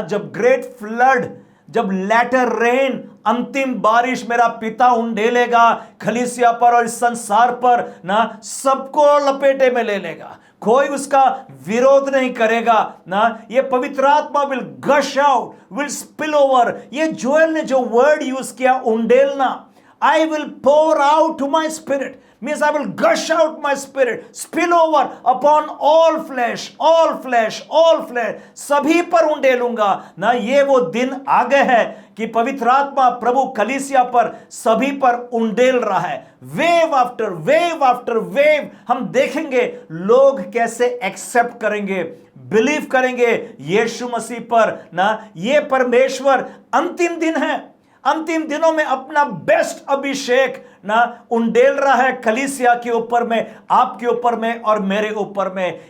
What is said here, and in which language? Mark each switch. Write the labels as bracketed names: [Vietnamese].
[Hindi] जब great flood, जब letter rain, अंतिम बारिश मेरा पिता उंडेलेगा खलीसिया पर और इस संसार पर ना, सबको लपेटे में ले लेगा, कोई उसका विरोध नहीं करेगा ना। ये पवित्र आत्मा [English] Will gush out, will spill over. [Hindi] ये जोएल ने जो वर्ड यूज किया, उंडेलना, [English] I will pour out to my spirit, means I will gush out my spirit, spill over upon all flesh, all flesh, all flesh, [Hindi] सभी पर उंडेलूंगा ना। ये वो दिन आ गए है कि पवित्र आत्मा प्रभु कलीसिया पर, सभी पर उंडेल रहा है। [English] wave after wave after wave [Hindi] हम देखेंगे लोग कैसे एक्सेप्ट करेंगे, बिलीव करेंगे यीशु मसीह पर ना। ये परमेश्वर अंतिम दिन है, अंतिम दिनों में अपना बेस्ट अभिषेक ना उंडेल रहा है कलीसिया के ऊपर में, आपके ऊपर में और मेरे ऊपर में।